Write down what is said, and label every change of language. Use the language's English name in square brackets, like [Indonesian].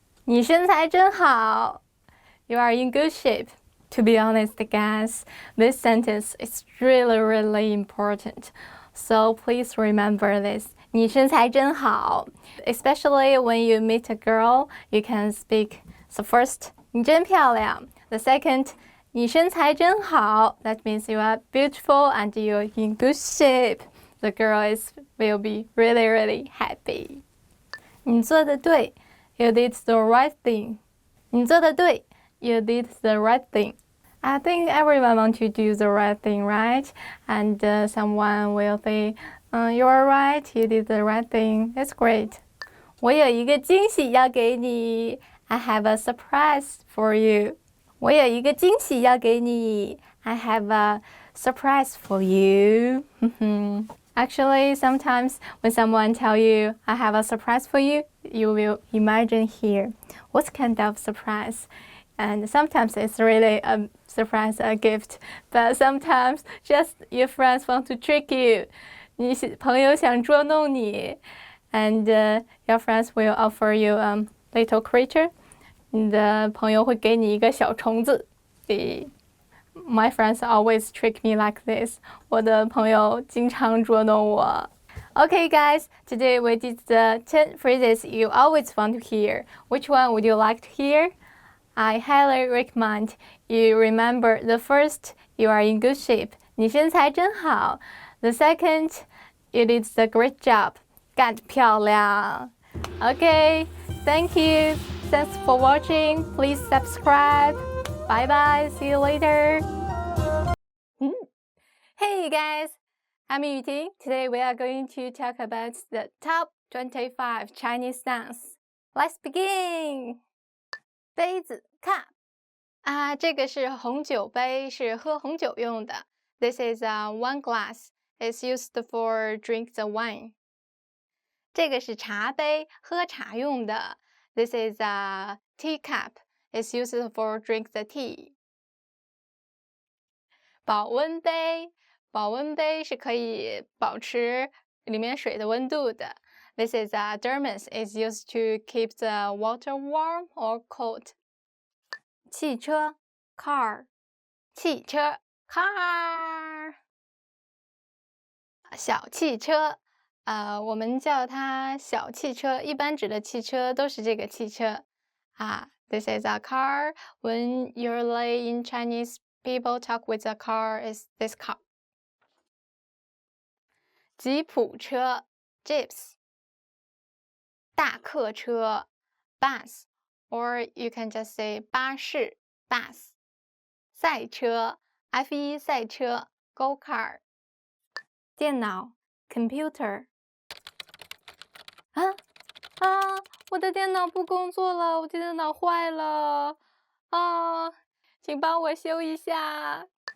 [Chinese] 你身材真好。 [English] You are in good shape. To be honest, guys, this sentence is really, really important. So please remember this. [Chinese] 你身材真好。 [English] Especially when you meet a girl, you can speak the first, [Chinese] 你真漂亮. [English] The second, [Chinese] 你身材真好. [English] That means you are beautiful and you're in good shape. The girl will be really, really happy. [Chinese] 你做得对. [English] You did the right thing. [Chinese] 你做得对. [English] You did the right thing. I think everyone wants to do the right thing, right? And someone will say, you are right, you did the right thing. That's great. [Chinese] 我有一个惊喜要给你. [English] I have a surprise for you. [Chinese] 我有一个惊喜要给你. [English] I have a surprise for you. Actually, sometimes when someone tells you, I have a surprise for you, you will imagine here, what kind of surprise? And sometimes it's really a surprise, a gift. But sometimes just your friends want to trick you. [Chinese] 你朋友想捉弄你 [English] and your friends will offer you a little creature. [Chinese] 你的朋友会给你一个小虫子。 [English] My friends always trick me like this. [Chinese] 我的朋友经常捉弄我。 [English] Okay, guys, today we did the 10 phrases you always want to hear. Which one would you like to hear? I highly recommend you remember the first, you are in good shape. [Chinese] 你身材真好. [English] The second, you did the great job. [Chinese] 干得漂亮. [English] Okay, thank you. Thanks for watching. Please subscribe. Bye bye. See you later. Hey guys, I'm Yuting. Today we are going to talk about the top 25 Chinese nouns. Let's begin. [Chinese] 杯子 cup 这个是红酒杯，是喝红酒用的。 [English] This is a wine glass. It's used for drink the wine. [Chinese] 这个是茶杯，喝茶用的。 [English] This is a teacup. It's used for drink the tea. [Chinese] 保温杯，保温杯是可以保持里面水的温度的。 [English] This is a thermos. It's used to keep the water warm or cold. [Chinese] 汽车 car 汽车 car 小汽车我们叫它小汽车，一般指的汽车都是这个汽车 [English] This is a car. When usually in Chinese, people talk with a car is this car. [Chinese] 吉普车 jeeps 大客车 [English] bus or you can just say [Chinese] 巴士 bus 赛车 F1 赛车 go kart 电脑 computer 我的电脑不工作了，我的电脑坏了请帮我修一下。